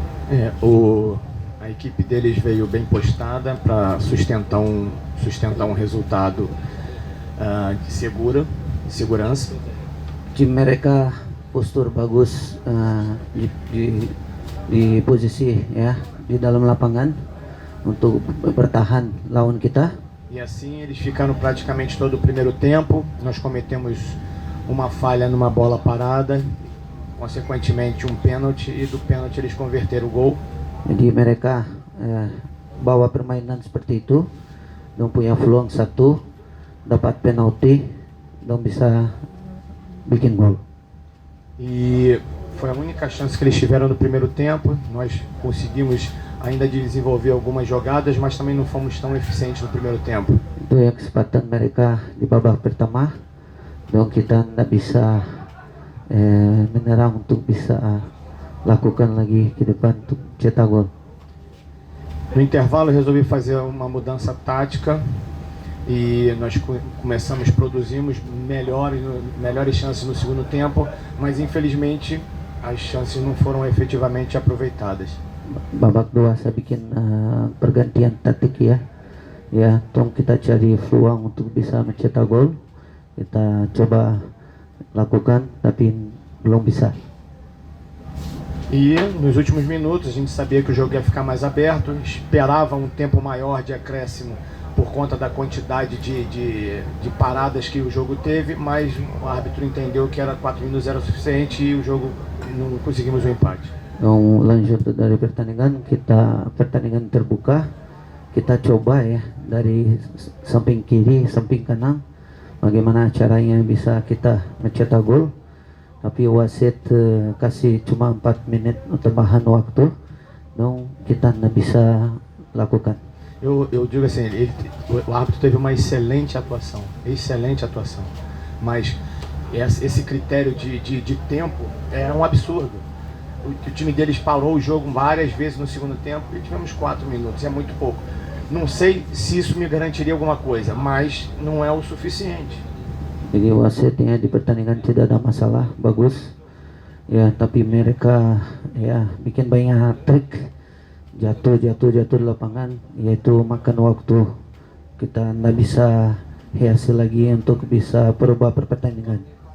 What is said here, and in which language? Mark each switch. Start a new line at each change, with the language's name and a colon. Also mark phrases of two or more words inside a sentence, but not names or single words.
Portuguese: A equipe deles veio bem postada para sustentar um resultado de segurança.
Indonesian: Tim mereka postur bagus di posisi ya di dalam lapangan untuk bertahan lawan kita.
Portuguese: E assim eles ficaram praticamente todo o primeiro tempo. Nós cometemos uma falha numa bola parada, consequentemente um pênalti, e do pênalti eles converteram o gol.
Indonesian: Jadi mereka bawa permainan seperti itu, dong punya peluang satu, dapat penalti, dong bisa bikin gol.
Portuguese: E foi a única chance que eles tiveram no primeiro tempo. Nós conseguimos ainda desenvolver algumas jogadas, mas também não fomos tão eficientes no primeiro tempo.
Indonesian: Itu ya kesempatan mereka di babak pertama, dong kita tidak bisa menyerang untuk bisa lakukan lagi ke depan untuk cetak gol.
Portuguese: No intervalo eu resolvi fazer uma mudança tática e nós produzimos melhores chances no segundo tempo, mas infelizmente as chances não foram efetivamente aproveitadas.
Indonesian: Babak 2 saya bikin pergantian taktik ya. Ya, tolong kita cari peluang untuk bisa mencetak gol. Kita coba lakukan tapi belum bisa.
Portuguese: E nos últimos minutos a gente sabia que o jogo ia ficar mais aberto, esperava um tempo maior de acréscimo por conta da quantidade de paradas que o jogo teve, mas o árbitro entendeu que era 4 minutos era o suficiente e o jogo não conseguimos o empate.
Indonesian: Lanjut dari pertandingan terbuka, kita coba ya dari samping kiri, samping kanan, bagaimana caranya bisa kita mencetak gol. Tapi wasit kasih cuma 4 menit tambahan waktu, dong kita tidak bisa lakukan.
Portuguese: Eu digo assim, o árbitro teve uma excelente atuação, mas esse critério de tempo é um absurdo. O time deles parou o jogo várias vezes no segundo tempo e tivemos 4 minutos, é muito pouco. Não sei se isso me garantiria alguma coisa, mas não é o suficiente.
Indonesian: Jadi wasitnya di pertandingan tidak ada masalah, bagus ya, tapi mereka ya bikin banyak trik, jatuh di lapangan, yaitu makan waktu. Kita nggak bisa hasil lagi untuk bisa berubah pertandingan.